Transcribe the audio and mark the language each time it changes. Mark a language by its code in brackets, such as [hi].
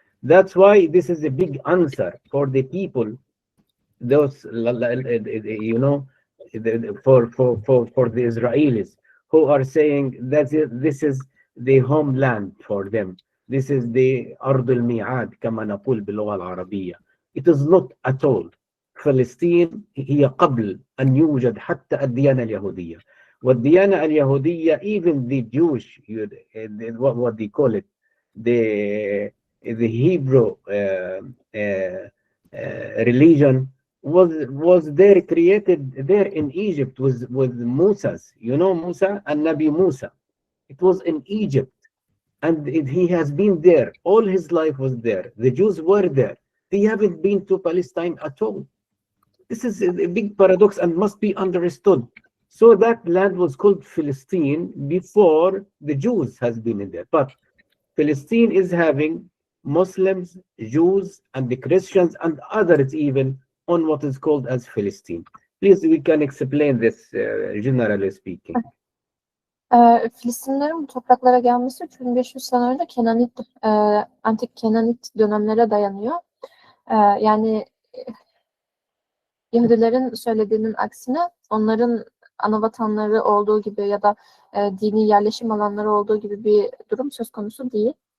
[en] That's why this is a big answer for the people, those you know, for the Israelis who are saying that this is the homeland for them. This is the [ar] أرض الميعاد كما نقول باللغة العربية. [en] It is not at all. [ar] فلسطين هي قبل أن يوجد حتى الديانة اليهودية. والديانة اليهودية, [en] even the Jewish, what they call it, the Hebrew religion was there, created there in Egypt with Musa's. You know Musa and Nabi Musa. It was in Egypt, and he has been there. All his life was there. The Jews were there. They haven't been to Palestine at all. This is a big paradox and must be understood. So that land was called Philistine before the Jews has been in there. But Philistine is having Muslims, Jews, and the Christians and others even on what is called as Philistine. Please, we can explain this generally speaking. [tr] Filistinlerin bu topraklara gelmesi 3500 sene önce antik Kenanit dönemlere dayanıyor. Yani Yahudilerin söylediğinin aksine onların anavatanları olduğu gibi ya da dini yerleşim alanları olduğu gibi bir durum söz konusu değil.